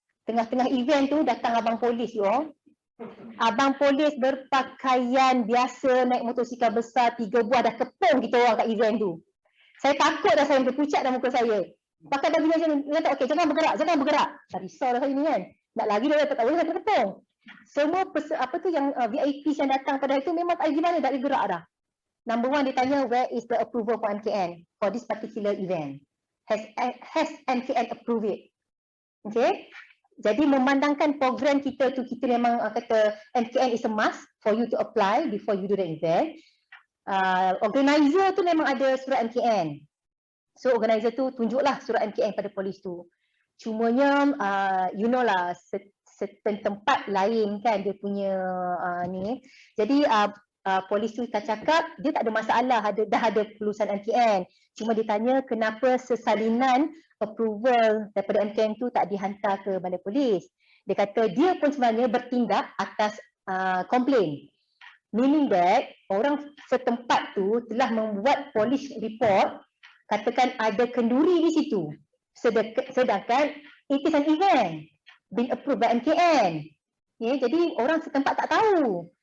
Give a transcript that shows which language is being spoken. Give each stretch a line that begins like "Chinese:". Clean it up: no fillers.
Malay: Tengah-tengah event tu datang abang polis you all. Abang polis berpakaian biasa, naik motosikal besar, 3 buah dah kepung kita orang kat event tu. Saya takut dah, saya berpucat dalam muka saya. Pakai baju macam ni, dia kata okey jangan bergerak. Tak risau dah saya ni kan. Nak lagi dah tak tahu saya terkepung. Semua yang VIP yang datang pada hari tu memang tak gimana tak boleh gerak dah.
English: Number one
Malay: dia tanya
English: where is the approval for MKN for this particular event. Has MKN approved it? Okay.
Malay: Jadi memandangkan program kita tu, kita memang kata
English: MKN is a must for you to apply before you do the event.
Malay: Organizer tu memang ada surat MKN. So organizer tu tunjuklah surat MKN pada polis tu. Cumanya
English: you know
Malay: lah, certain tempat lain kan dia punya ni. Jadi polis tu cakap dia tak ada masalah, dah ada kelulusan MKN. Cuma dia tanya kenapa sesalinan approval daripada MKN tu tak dihantar ke balai polis. Dia kata dia pun sebenarnya bertindak atas komplain.
English: Meaning that
Malay: orang setempat tu telah membuat police report, katakan ada kenduri di situ. Sedangkan
English: it is an event been approved by MKN.
Malay: Jadi orang setempat tak tahu.